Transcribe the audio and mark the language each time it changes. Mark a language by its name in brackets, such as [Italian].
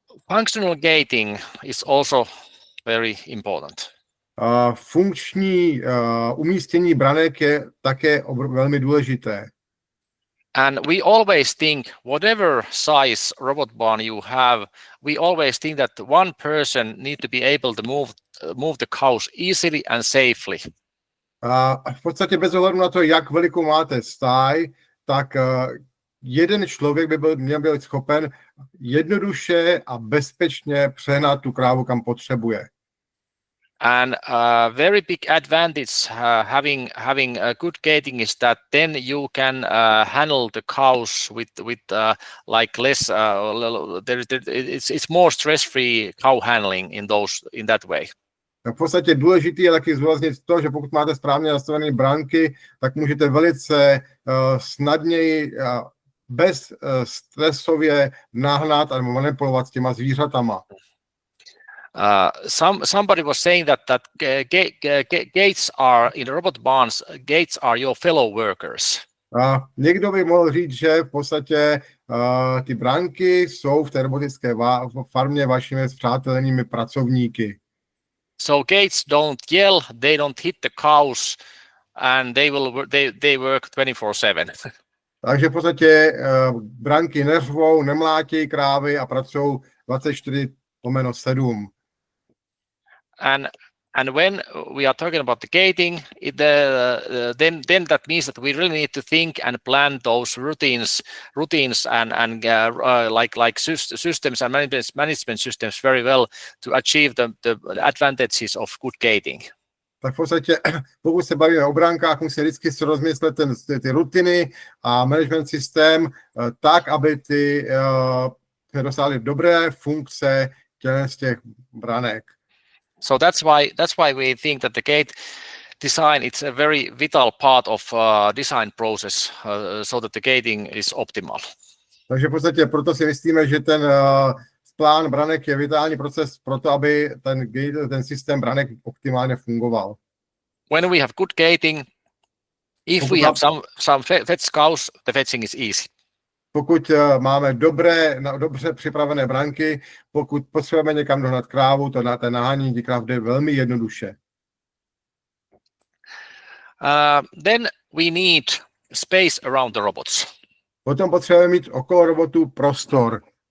[English] Functional gating is also very important. [Czech] Funkční umístění branek je také velmi důležité. [English] And we always think, whatever size robot barn you have, we always think that one person needs to be able to move the cows easily and safely. [Czech] V podstatě bez ohledu na to, jak velikou máte stáj, tak jeden člověk by měl být schopen jednoduše a bezpečně přehnat tu krávu, kam potřebuje. [English] And a very big advantage having a good gating is that then you can handle the cows with like less. It's more stress-free cow handling in that way. [Czech] V podstatě důležitý je taky zdůraznit to, že pokud máte správně nastavené bránky, tak můžete velice snadněji bez stresově nahnat a manipulovat s těma zvířatama. [English] Somebody was saying that gates are in robot barns. Gates are your fellow workers. [Czech] Někdo by mohl říct, že v podstatě ty bránky jsou v té robotické farmě vašimi spřátelenými pracovníky. [English] So gates don't yell, they don't hit the cows, and they work 24/7. [Czech] Takže v podstatě bránky neřvou, nemlátějí krávy a pracují 24/7. [English] And when we are talking about the gating, then that means that we really need to think and plan those routines and like systems and management systems very well to achieve the advantages of good gating. [Czech] Tak v podstatě, pokud se bavíme o bránkách, musí vždycky si rozmyslet ty rutiny a management systém tak, aby ty dosáhly dobré funkce z těch branek. [English] So that's why we think that the design, it's a very vital part of design process so that the gating is optimal. [Czech] Takže v podstatě proto si myslíme, že ten plán branek je vitální proces pro to, aby ten systém branek optimálně fungoval. [English] When we have good gating, if we have some fetch cows, the fetching is easy. [Czech] Pokud máme dobře připravené branky, pokud potřebujeme někam dohnat krávu, to na té nahánění kráv jde velmi jednoduše. [English] Then we need space around the robots. [Czech] Potom potřebujeme mít okolo robotů prostor.